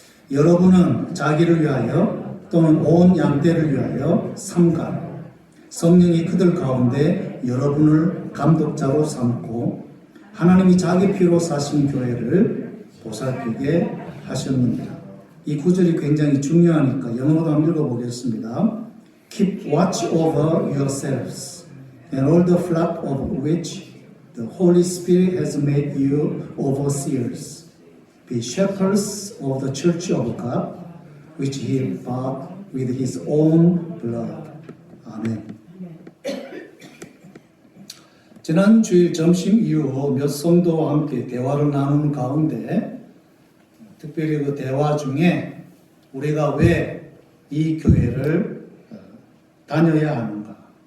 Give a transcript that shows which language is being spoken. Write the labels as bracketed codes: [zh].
[ko] 여러분은 자기를 위하여 또는 온 양떼를 위하여 삼가 성령이 그들 가운데 여러분을 감독자로 삼고 하나님이 자기 피로 사신 교회를 보살피게 하셨느니라. 이 구절이 굉장히 중요하니까 영어로도 한번 읽어보겠습니다. [en] Keep watch over yourselves and all the flock of which the Holy Spirit has made you overseers. Be shepherds of the church of God, which He bought with His own blood. [ko] 아멘. 지난 주일 점심 이후 몇 성도와 함께 대화를 나누는 가운데 특별히 그 대화 중에 우리가 왜 이 교회를 다녀야 하는가